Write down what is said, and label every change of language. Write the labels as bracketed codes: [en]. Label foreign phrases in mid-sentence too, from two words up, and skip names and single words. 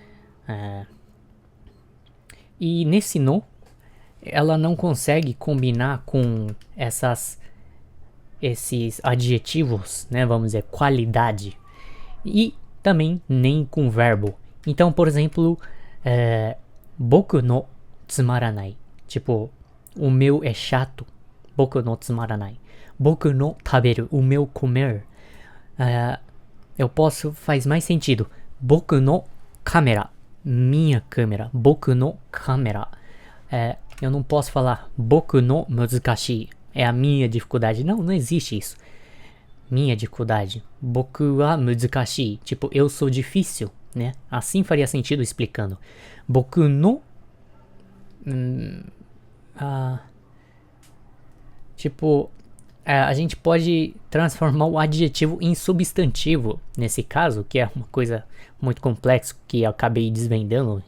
[pt] E nesse no, ela não consegue combinar com esses adjetivos, né, vamos dizer, qualidade. E também nem com verbo. Então, por exemplo, [ja] 僕のつまらない. [pt] Tipo, o meu é chato. [ja] 僕のつまらない。僕の食べる. [pt] O meu comer. Eu posso, faz mais sentido. [ja] 僕のカメラ. [pt] Minha câmera. [ja] 僕のカメラ. [pt] Eu não posso falar [ja] 僕の難しい. [pt] É a minha dificuldade. Não, não existe isso. Minha dificuldade. [ja] 僕は難しい. [pt] Tipo, eu sou difícil, né? Assim faria sentido explicando. [ja] 僕の... [pt] tipo, a gente pode transformar o adjetivo em substantivo. Nesse caso, que é uma coisa muito complexa que eu acabei desvendando.